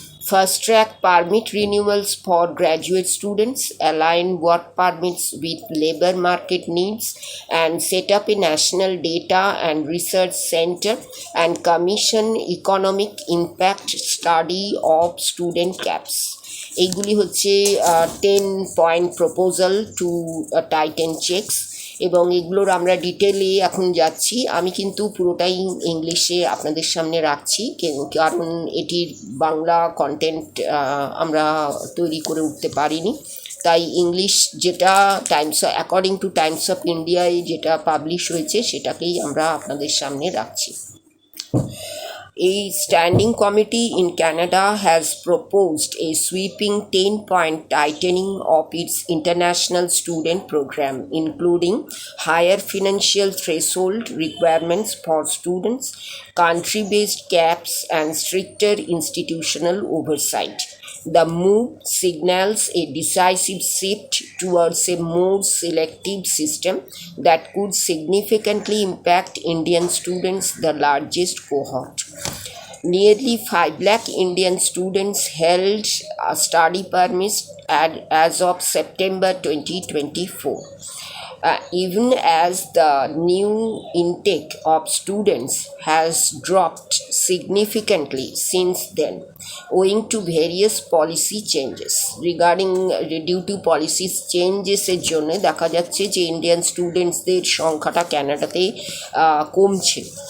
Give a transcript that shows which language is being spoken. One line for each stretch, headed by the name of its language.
English: Fast-track permit renewals for graduate students, align work permits with labor market needs, and set up a national data and research center and commission economic impact study of student caps.
Bangla: এইগুলি হচ্ছে 10 point proposal to Titan checks, এবং এগুলোর আমরা ডিটেলে এখন যাচ্ছি। আমি কিন্তু পুরোটাই ইংলিশে আপনাদের সামনে রাখছি, কারণ এটির বাংলা কন্টেন্ট আমরা তৈরি করে উঠতে পারিনি। তাই ইংলিশ যেটা অ্যাকর্ডিং টু টাইমস অফ ইন্ডিয়ায় যেটা পাবলিশ হয়েছে সেটাকেই আমরা আপনাদের সামনে রাখছি।
English: A standing committee in Canada has proposed a sweeping 10-point tightening of its international student program, including higher financial threshold requirements for students, country-based caps, and stricter institutional oversight. The move signals a decisive shift towards a more selective system that could significantly impact Indian students, the largest cohort. Nearly 5 lakh Indian students held study permits as of September 2024. Even as the new intake of students has dropped significantly since then, owing to various policy changes. Due to policy changes
Bangla: এর জন্য দেখা যাচ্ছে যে Indian স্টুডেন্টসদের সংখ্যাটা ক্যানাডাতে কমছে।